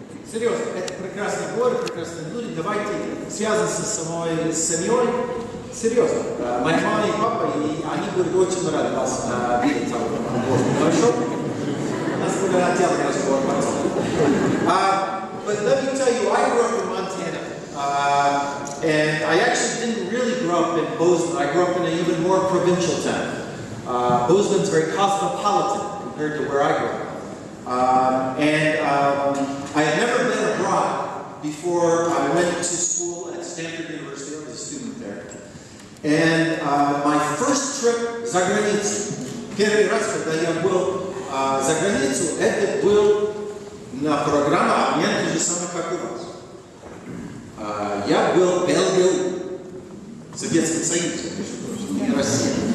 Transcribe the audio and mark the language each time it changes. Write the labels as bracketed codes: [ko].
[ru] Серьезно, это прекрасный город, прекрасные люди. Давайте связываться с семьей. Серьезно. Моя мама и папа, и они будут очень рады вас видеть там. Хорошо? У нас будет отдельный разговор потом. [en] But let me tell you, I grew up in Montana. And I actually didn't really grow up in Bozeman. I grew up in an even more provincial town. Bozeman's very cosmopolitan compared to where I grew up. I had never been abroad before I went to school at Stanford University. I was a student there. And my first trip [ru] за границу, первый раз, когда я был за границу, это был на программе обмен, то же самое, как у вас. Я был в Белгии, Советском Союзе, не Россия.